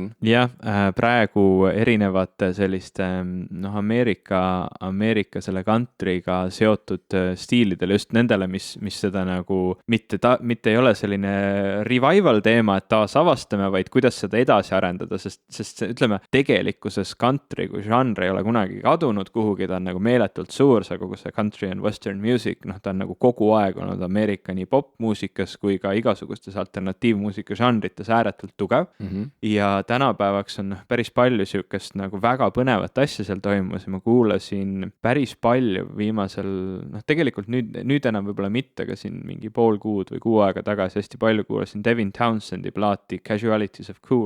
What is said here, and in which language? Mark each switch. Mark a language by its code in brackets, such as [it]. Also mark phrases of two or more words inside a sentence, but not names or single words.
[et] Jah, praegu erinevate selliste Ameerika selle countryga seotud stiilidele, just nendele, mis seda nagu mitte ei ole selline revival teema, et taas avastame, vaid kuidas seda edasi arendada, sest ütleme, tegelikkuses country kui žanr ei ole kunagi kadunud kuhugi, ta on nagu meeletult suur, see kogu see [en] country and western music, [et] ta on nagu kogu aeg olnud Ameerika nii popmuusikas kui ka igasugustes alternatiivmuusika žanrites ääretult tugev. Ja tänapäevaks on päris palju sihukest nagu väga põnevat asja seal toimus ja ma kuulasin päris palju viimasel, tegelikult nüüd enam võib-olla mitte, aga siin mingi pool kuud või kuu aega tagasi hästi palju kuulasin Devin Townsendi plaati Casualities of Cool,